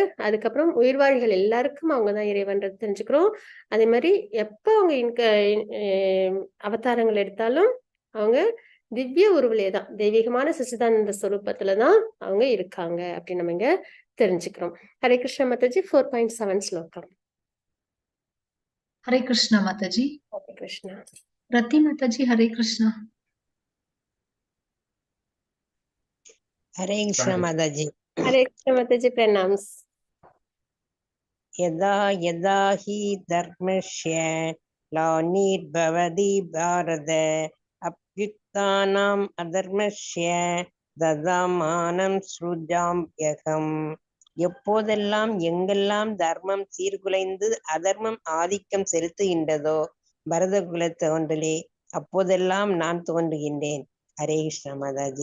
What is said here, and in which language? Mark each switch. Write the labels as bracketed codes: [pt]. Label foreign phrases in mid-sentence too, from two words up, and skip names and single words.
[ta] அதுக்கப்புறம் உயிர்வாழிகள் எல்லாருக்கும் அவங்கதான் இறைவன்றது தெரிஞ்சுக்கிறோம். அதே மாதிரி எப்ப அவங்க அவதாரங்கள் எடுத்தாலும் அவங்க திவ்ய உருவிலே தான், தெய்வீகமான சச்சிதானந்த ஸ்வரூபத்துலதான் அவங்க இருக்காங்க அப்படின்னு நம்ம இங்க தெரிஞ்சுக்கிறோம். ஹரே கிருஷ்ண மாதாஜி. 4.7 ஸ்லோகம். [hi] हरे कृष्ण माताजी। [ta] ஹரே கிருஷ்ணா. [hi] रति माताजी हरे कृष्ण। हरे कृष्ण माताजी। [ta] ஹரே கிருஷ்ண மாதாஜி. பிரணாம்ஸ். [sa] यदा यदा हि धर्मस्य ग्लानिर्भवति भारत अभ्युत्थानम् अधर्मस्य तदात्मानं सृजाम्यहम्. [ta] எப்போதெல்லாம் எங்கெல்லாம் தர்மம் சீர்குலைந்து அதர்மம் ஆதிக்கம் செலுத்துகின்றதோ பரத குலத் தோன்றலே, அப்போதெல்லாம் நான் தோன்றுகின்றேன். ஹரே கிருஷ்ண மாதாஜி.